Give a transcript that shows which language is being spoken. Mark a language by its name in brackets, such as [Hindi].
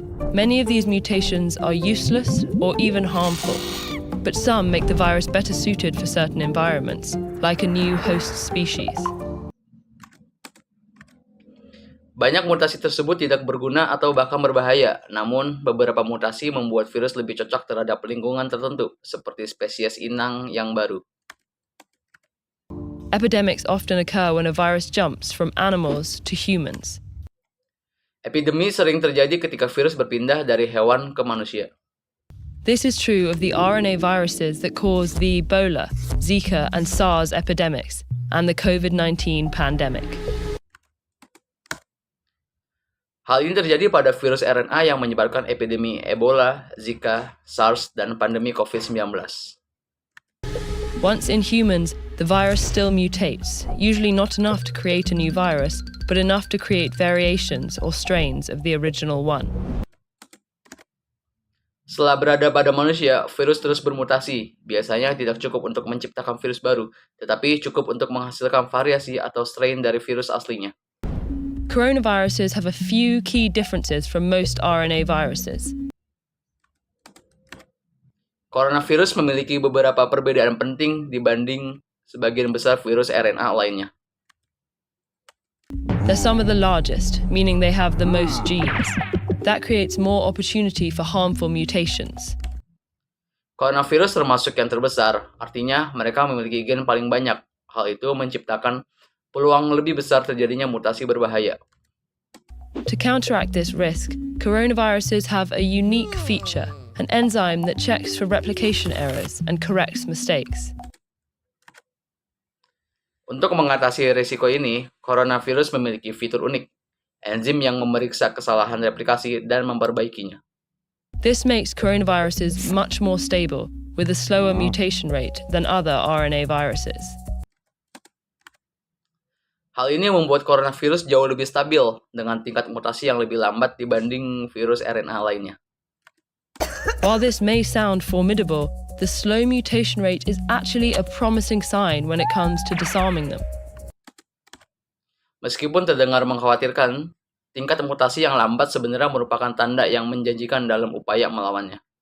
[English] Many of these mutations are useless or even harmful, but some make the virus better suited for certain environments, like a new host species. [Indonesian] Banyak mutasi tersebut tidak berguna atau bahkan berbahaya, namun beberapa mutasi membuat virus lebih cocok terhadap lingkungan tertentu, seperti spesies inang yang baru. [English] Epidemics often occur when a virus jumps from animals to humans. [Indonesian] Epidemi sering terjadi ketika virus berpindah dari hewan ke manusia. [English] This is true of the RNA viruses that cause the Ebola, Zika, and SARS epidemics, and the COVID-19 pandemic. [Indonesian] Hal ini terjadi pada virus RNA yang menyebarkan epidemi Ebola, Zika, SARS, dan pandemi COVID-19. [English] Once in humans, the virus still mutates, usually not enough to create a new virus, but enough to create variations or strains of the original one. [Indonesian] Setelah berada pada manusia, virus terus bermutasi. Biasanya tidak cukup untuk menciptakan virus baru, tetapi cukup untuk menghasilkan variasi atau strain dari virus aslinya. [English] Coronaviruses have a few key differences from most RNA viruses. [Indonesian] Coronavirus memiliki beberapa perbedaan penting dibanding sebagian besar virus RNA lainnya. [English] They're some of the largest, meaning they have the most genes. That creates more opportunity for harmful mutations. [Indonesian] Coronavirus termasuk yang terbesar, artinya mereka memiliki gen paling banyak. Hal itu menciptakan peluang lebih besar terjadinya mutasi berbahaya. [English] To counteract this risk, coronaviruses have a unique feature, an enzyme that checks for replication errors and corrects mistakes. [Indonesian] Untuk mengatasi risiko ini, coronavirus memiliki fitur unik, enzim yang memeriksa kesalahan replikasi dan memperbaikinya. [English] This makes coronaviruses much more stable, with a slower mutation rate than other RNA viruses. [Indonesian] Hal ini membuat coronavirus jauh lebih stabil dengan tingkat mutasi yang lebih lambat dibanding virus RNA lainnya. [English] While this may sound formidable, the slow mutation rate is actually a promising sign when it comes to disarming them. [Indonesian] Meskipun terdengar mengkhawatirkan, tingkat mutasi yang lambat sebenarnya merupakan tanda yang menjanjikan dalam upaya melawannya.